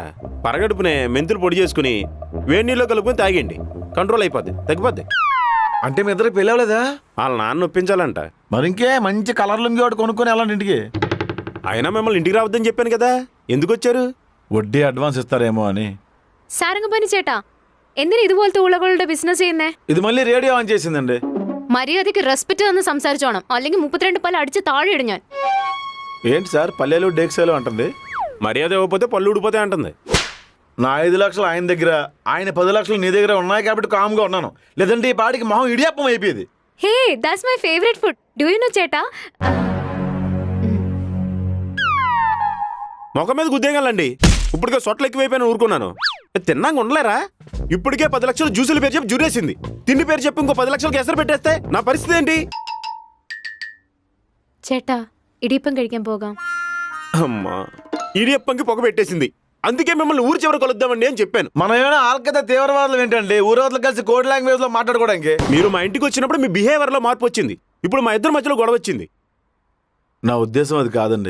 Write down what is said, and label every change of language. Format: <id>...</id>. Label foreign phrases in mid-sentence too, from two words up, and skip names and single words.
<te>పరగడుపునే మెంతులు పొడి చేసుకుని వేడి నీళ్ళు కలుపుకొని తాగండి, కంట్రోల్ అయిపోద్ది, తగ్గిపోద్ది. అంటే మీ ఇద్దరికి పెళ్ళి అవ్వలేదా? వాళ్ళ నాన్న ఒప్పించాలంట. మరి ఇంకే మంచి కలర్ లుంగి ఒకటి కొనుక్కొని వెళ్ళండి ఇంటికి. అయినా మిమ్మల్ని ఇంటికి రావద్దని చెప్పాను కదా, ఎందుకు వచ్చారు? వడ్డీ అడ్వాన్స్ ఇస్తారేమో అని.</te> <ml>സാരംഗപാണി ചേട്ടാ, എന്തിനാ ഇതുപോലത്തെ ഉളകളുടെ ബിസിനസ് ചെയ്യുന്നേ?</ml> <te>ఇది మళ్ళీ రేడియో ఆన్ చేసిందండి.</te> <ml>മര്യാദയ്ക്ക് റെസ്പെക്ട് തന്ന് സംസാരിച്ചോണം, അല്ലെങ്കിൽ 32 പല്ല് അടിച്ച് താഴെ ഇടും ഞാൻ.</ml> <te>ఏంటి సార్ పల్లెలు డేక్సేలు అంటుంది? మర్యాద ఇవ్వకపోతే పళ్ళు ఊడిపోతాయి అంటుంది. నా 5 లక్షలు ఆయన దగ్గర, ఆయన 10 లక్షలు నీ దగ్గర ఉన్నాయి కాబట్టి కామ్గా ఉన్నాను. లేదంటే ఈ పాటికి మొహం ఇడియప్పం అయిపోయేది.</te> <en>Hey, that's my favourite food. Do you know చేటా?</en> <te>మొఖం మీద గుద్దేగాలండి. ఇప్పటికే సొట్లు ఎక్కువైపోయిన ఊరుకున్నాను. తిన్నాక ఉండలేరా? ఇప్పటికే 10 లక్షలు జ్యూసుల పేరు చెప్పి జురేసింది. తిండి పేరు చెప్పి ఇంకో 10 లక్షలకి ఎసరు పెట్టేస్తే నా పరిస్థితి ఏంటి?</te> <ml>ചേട്ടാ, ഇടിയപ്പം കഴിക്കാൻ പോകാം.</ml> <te>అమ్మా, ఇడియప్పంకి పొగ పెట్టేసింది. అందుకే మిమ్మల్ని ఊరి చివర కలుద్దామండి అని చెప్పాను. మనం ఏమైనా ఆల్కత తీవ్రవాదులు ఏంటండి? ఊరవతలు కలిసి</te> <en>code language</en> <te>లో మాట్లాడుకోవడానికి. మీరు మా ఇంటికి వచ్చినప్పుడు మీ బిహేవియర్ లో మార్పు వచ్చింది. ఇప్పుడు మా ఇద్దరి మధ్యలో గొడవ వచ్చింది. నా ఉద్దేశం అది కాదండి.</te>